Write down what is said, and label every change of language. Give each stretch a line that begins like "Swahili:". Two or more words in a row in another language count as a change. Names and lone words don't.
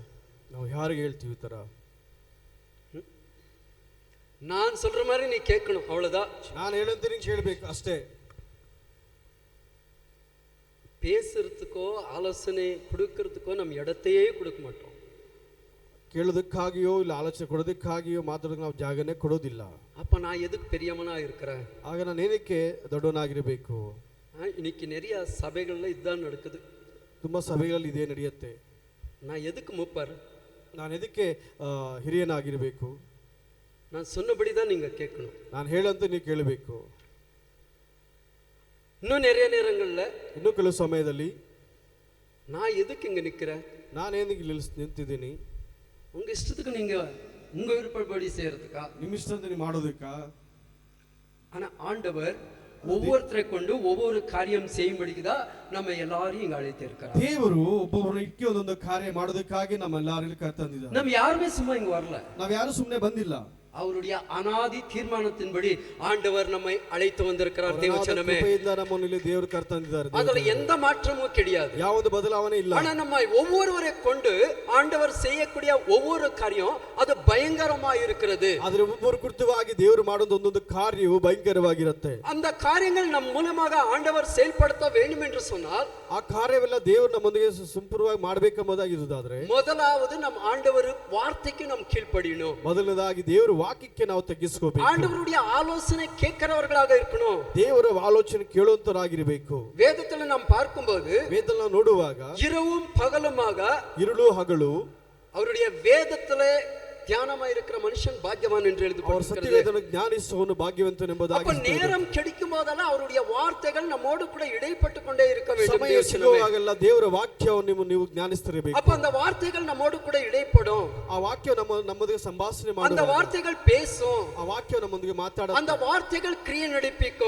Kannada: ನಾವು ಯಾರಿಗೆ ಹೇಳ್ತೀವಿ ಈ ತರ?
Tamil: நான் சொல்ற மாதிரி நீ கேட்கணும், அவ்வளவுதான்.
Kannada: ನಾನು ಹೇಳಂತೆ ನೀನು ಕೇಳಬೇಕು ಅಷ್ಟೇ.
Tamil: பேசுறதுக்கோ ஆலோசனை கொடுக்கறதுக்கோ நம்ம இடத்தையே கொடுக்க மாட்டோம்.
Kannada: ಕೇಳೋದಕ್ಕಾಗಿಯೋ ಇಲ್ಲ ಆಲೋಚನೆ ಕೊಡೋದಕ್ಕಾಗಿಯೋ ಮಾತಾಡೋದಕ್ಕೆ ನಾವು ಜಾಗನೇ ಕೊಡೋದಿಲ್ಲ.
Tamil: அப்ப நான் எதுக்கு பெரியவனா இருக்கிறேன்?
Kannada: ಆಗ ನಾನು ಏನಕ್ಕೆ ದೊಡ್ಡವನಾಗಿರಬೇಕು?
Tamil: இன்னைக்கு நிறைய சபைகள்ல இதுதான் நடக்குது.
Kannada: ತುಂಬಾ ಸಭೆಗಳಲ್ಲಿ ಇದೇ ನಡೆಯುತ್ತೆ.
Tamil: நான் எதுக்கு மூப்பர்?
Kannada: ನಾನು ಎದಕ್ಕೆ ಹಿರಿಯನಾಗಿರಬೇಕು?
Tamil: நான் சொன்னபடி தான் நீங்க கேட்கணும்.
Kannada: ನಾನು ಹೇಳಂತೆ ನೀವು ಕೇಳಬೇಕು.
Tamil: இன்னும் நிறைய நேரங்கள்ல
Kannada: ಇನ್ನೂ ಕೆಲವು ಸಮಯದಲ್ಲಿ
Tamil: நான் எதுக்கு இங்க நிக்கிறேன்?
Kannada: ನಾನೇನಿಗೆ ನಿಂತಿದ್ದೀನಿ?
Tamil: உங்க இஷ்டத்துக்கு நீங்க உங்க விருப்பப்படி செய்யறதுக்கா?
Kannada: ನಿಮ್ಮ ಇಷ್ಟಂತೆ ನೀವು ಮಾಡೋದಕ್ಕಾ?
Tamil: ஆனா ஆண்டவர் ஒவ்வொருத்தரை கொண்டு ஒவ்வொரு காரியம் செய்யும்படிக்குதான் நம்ம எல்லாரையும் இங்க அழைத்திருக்கிறார்.
Kannada: ದೇವರು ಒಬ್ಬೊಬ್ಬರು ಇಕ್ಕಿ ಒಂದೊಂದು ಕಾರ್ಯ ಮಾಡೋದಕ್ಕಾಗಿ ನಮ್ಮೆಲ್ಲರಿಗೂ ಕರೆತಂದಿದ್ದಾರೆ.
Tamil: நம்ம யாருமே சும்மா இங்க வரல.
Kannada: ನಾವು ಯಾರು ಸುಮ್ಮನೆ ಬಂದಿಲ್ಲ.
Tamil: அவருடைய அனாதி தீர்மானத்தின்படி ஆண்டவர் நம்மை அழைத்து வந்திருக்கிறார். தேவச்சனமே,
Kannada: ನಮ್ಮನ್ನು ಇಲ್ಲಿ ದೇವರು ಕರೆತಂದಿದ್ದಾರೆ.
Tamil: அதுல எந்த மாற்றமும் கிடையாது,
Kannada: ಯಾವುದು ಬದಲಾವಣೆ ಇಲ್ಲ.
Tamil: ஆனா நம்ம ஒவ்வொருவரை கொண்டு ஆண்டவர் செய்யக்கூடிய ஒவ்வொரு காரியம் அது பயங்கரமா இருக்கிறது.
Kannada: ಆದ್ರೆ ಒಬ್ಬೊಬ್ಬರ ಕುರಿತವಾಗಿ ದೇವರು ಮಾಡೋದು ಒಂದೊಂದು ಕಾರ್ಯವು ಭಯಂಕರವಾಗಿರುತ್ತೆ.
Tamil: அந்த காரியங்கள் நம் மூலமாக ஆண்டவர் செயல்படுத்த வேண்டும் என்று சொன்னால்
Kannada: ಆ ಕಾರ್ಯವೆಲ್ಲ ದೇವರು ನಮ್ಮೊಂದಿಗೆ ಸಂಪೂರ್ಣವಾಗಿ ಮಾಡಬೇಕೆಂಬುದಾಗಿರುವುದಾದ್ರೆ
Tamil: முதலாவது நம் ஆண்டவர் வார்த்தைக்கு நாம் கீழ்ப்படியணும்.
Kannada: ಮೊದಲನೇದಾಗಿ ದೇವರು ವಾಕ್ಯಕ್ಕೆ ನಾವು ತಗ್ಗಿಸ್ಕೋಬೇಕು.
Tamil: ஆண்டவருடைய ஆலோசனை கேட்கிறவர்களாக இருக்கணும்.
Kannada: ದೇವರ ಆಲೋಚನೆ ಕೇಳುವಂತರಾಗಿರಬೇಕು.
Tamil: வேதத்துல நாம் பார்க்கும்போது
Kannada: ವೇದದಲ್ಲಿ ನಾವು ನೋಡುವಾಗ
Tamil: இரவும் பகலுமாக
Kannada: ಇರುಳು ಹಗಲು
Tamil: அவருடைய வேதத்திலே தியானமாய் இருக்கிற மனுஷன் பாக்கியவான் என்று எழுதப்பட்டிருக்கிறது.
Kannada: ಜ್ಞಾನಿಸುವವನು ಭಾಗ್ಯವಂತನೆಂಬುದಾಗಿ.
Tamil: அப்ப நேரம் கிடைக்கும் போதெல்லாம் அவருடைய வார்த்தைகள் நம்மோடு கூட இடைப்பட்டு கொண்டே இருக்க வேண்டும்.
Kannada: ಸಮಯ ಸಿಗುವಾಗೆಲ್ಲ ದೇವರ ವಾಕ್ಯವನ್ನು ನೀವು ಜ್ಞಾನಿಸ್ತಿರಬೇಕು.
Tamil: அப்ப அந்த வார்த்தைகள் நம்மோடு கூட இடைப்படும்.
Kannada: ಆ ವಾಕ್ಯ ನಮ್ಮೊಂದಿಗೆ ಸಂಭಾಷಣೆ ಮಾಡುವ.
Tamil: அந்த வார்த்தைகள் பேசும்.
Kannada: ಆ ವಾಕ್ಯ ನಮ್ಮೊಂದಿಗೆ ಮಾತಾಡುತ್ತೆ.
Tamil: அந்த வார்த்தைகள் கிரியை நடிப்பிக்கும்.